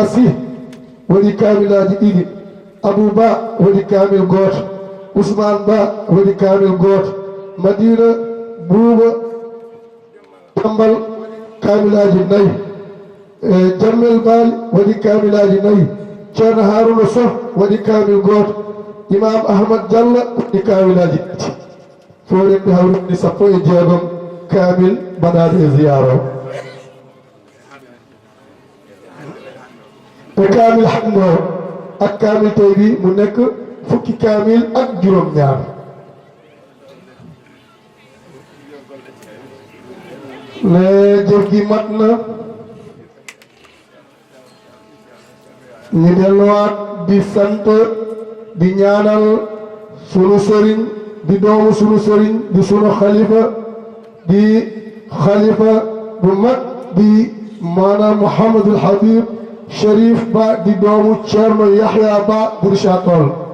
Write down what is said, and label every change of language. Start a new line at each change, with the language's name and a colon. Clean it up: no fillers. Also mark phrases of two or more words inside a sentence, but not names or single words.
Fula: Sy waɗi kamilaji ɗiɗi Abou Ba waɗi kamil goto Ousmane Ba waɗi kamil goto Madina Bouba Tambal kamilaji nayyi Jammel Bali waɗi kamilaji nayyi Ceerno Harouna Sow waɗi kamil goto Imam Ahmad Diallo waɗi kamilaji ɗiɗi fof renndi hawrinde sappo e jeegom kamil mbaɗaɗo e ziyara o te kamil hande o
Wolof: ak kamil tey bi mu nekk fukki kamil ak juróom ñaar le jëf gi mat na ñu delluwaat di sant di ñaanal sunu sëriñ di doomu sunu sëriñ di sunu xalifa di xalifa bu mag di maanaam Mouhamadul Habib Cherif Ba di doomu Thierno Yahya Ba bu Richard Toll